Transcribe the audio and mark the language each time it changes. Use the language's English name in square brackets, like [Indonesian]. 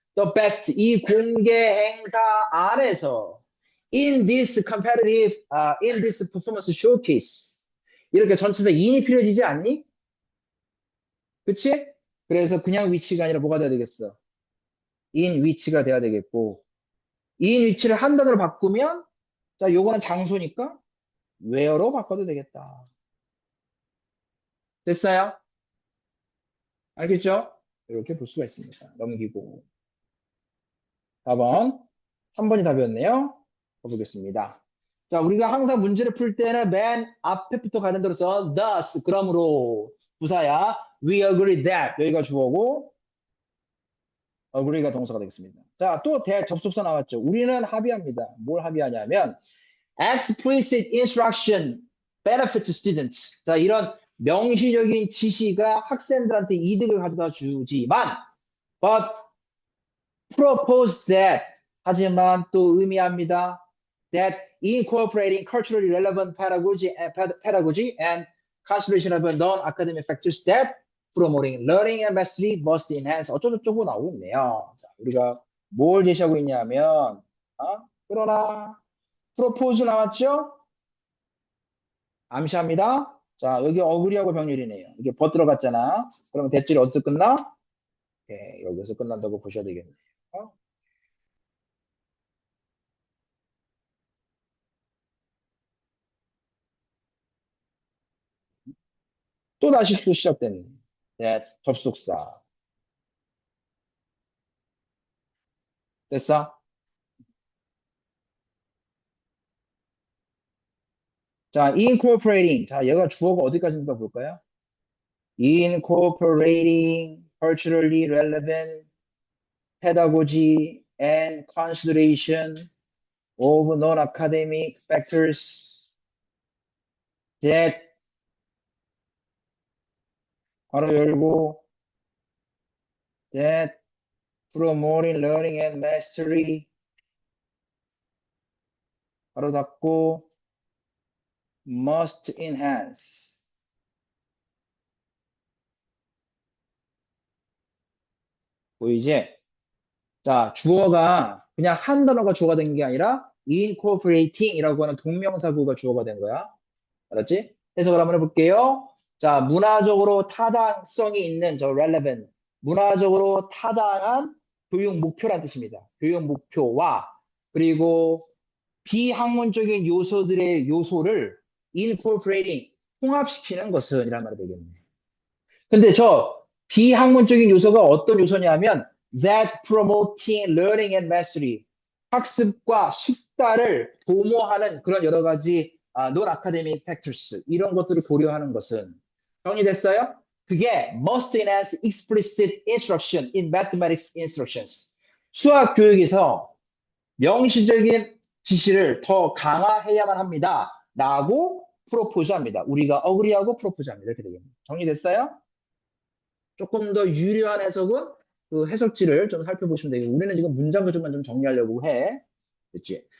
[English] The best, [Korean] 이 공개 행사 안에서 [English] in this performance showcase. [Korean] 이렇게 전체에서 in이 필요해지지 않니? 그치? 그래서 그냥 위치가 아니라 뭐가 돼야 되겠어? in 위치가 돼야 되겠고, in 위치를 한 단어로 바꾸면, 자, 요거는 장소니까 where로 바꿔도 되겠다. 됐어요? 알겠죠? 이렇게 볼 수가 있습니다. 넘기고. 4번. 3번이 답이었네요. 가보겠습니다. 자, 우리가 항상 문제를 풀 때는 맨 앞에부터 가는 대로서 thus, 그러므로 부사야. [English] We agree that [Korean] 여기가 주어고 agree가 동사가 되겠습니다. 자, 또 접속사 나왔죠. 우리는 합의합니다. 뭘 합의하냐면 [English] explicit instruction benefit to students. [Korean] 자, 이런 명시적인 지시가 학생들한테 이득을 가져다 주지만 [English] but propose that [Korean] 하지만 또 의미합니다. [English] That incorporating culturally relevant pedagogy and consideration of non-academic factors that promoting learning and mastery must enhance [Korean] 어쩌고저쩌고 나오고 있네요. 자, 우리가 뭘 제시하고 있냐면 그러나 propose 나왔죠? 암시합니다. 자, 여기 어그리하고 병렬이네요. 이게 버 들어갔잖아. 그러면 대절이 어디서 끝나? 네, 여기서 끝난다고 보셔야 되겠네요. 또 다시 또 시작됐네. 네, 접속사. 됐어? 자, incorporating. 자, 얘가 주어가 어디까지인가 볼까요? [English] incorporating culturally relevant pedagogy and consideration of non-academic factors that [Korean] 바로 열고 [English] that promoting learning and mastery [Korean] 바로 닫고 [English] must enhance [Korean] 보이지? 자, 주어가 그냥 한 단어가 주어가 된 게 아니라 incorporating이라고 하는 동명사구가 주어가 된 거야. 알았지? 해석을 한번 해볼게요. 자, 문화적으로 타당성이 있는 저 relevant, 문화적으로 타당한 교육 목표란 뜻입니다. 교육 목표와 그리고 비학문적인 요소들의 요소를 incorporating, 통합시키는 것은 이란 말이 되겠네. 근데 저 비학문적인 요소가 어떤 요소냐면 [English] that promoting learning and mastery, [Korean] 학습과 숙달을 도모하는 그런 여러 가지 [English] non-academic factors, [Korean] 이런 것들을 고려하는 것은 정리됐어요? 그게 [English] must enhance explicit instruction in mathematics instructions. [Korean] 수학 교육에서 명시적인 지시를 더 강화해야만 합니다. 라고 프로포즈합니다. 우리가 어그리하고 프로포즈합니다. 이렇게 되겠네요. 정리됐어요? 조금 더 유려한 해석은 그 해석지를 좀 살펴보시면 되고 우리는 지금 문장 구조만 좀 정리하려고 해. 됐지?